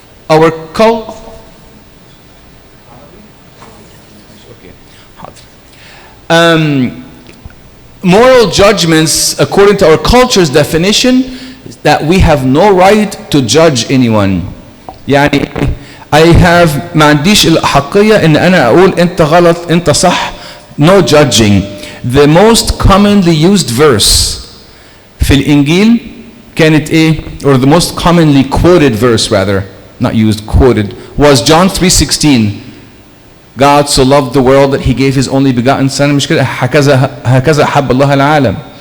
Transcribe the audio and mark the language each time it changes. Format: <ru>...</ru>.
<en>Our moral judgments, according to our culture's definition, is that we have no right to judge anyone.</en> <ar>يعني ما عنديش الأحقية إن أنا أقول أنت غلط أنت صح.</ar> <en>No judging. The most commonly used verse</en> <ar>في الإنجيل كانت إيه?</ar> <en>Or the most commonly quoted verse rather, not used, quoted, was John 3:16. God so loved the world that he gave his only begotten son.</en> <ar>مش كده هكذا أحب الله العالم.</ar>